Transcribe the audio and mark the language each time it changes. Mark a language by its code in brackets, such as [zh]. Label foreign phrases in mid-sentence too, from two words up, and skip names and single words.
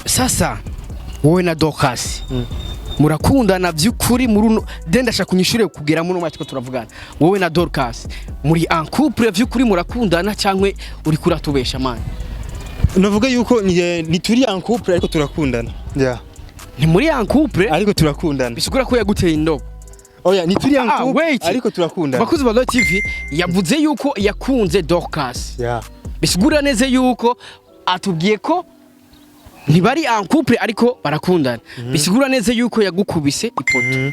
[rn] sasa wowe na Dorcas murakundana by'ukuri muri ndashaka kunyishure kugera muri matiko turavugana wowe na Dorcas muri [fr] en couple [rn] by'ukuri murakundana cyangwe uri kuratubesha man navuga yuko ni turi [fr] en couple [rn] ariko turakundana ya ni muri [fr] en couple [rn] ariko turakundana bisigura ko yaguteye indobo oya ni turi [fr] en couple [rn] ariko turakundana bakuzi ba TV yavuze yuko yakunze Dorcas ya bisigura neze yuko atubwiye ko ntibari [fr] en couple [rn] ariko barakundana bisigura neza yuko yagukubise ipoto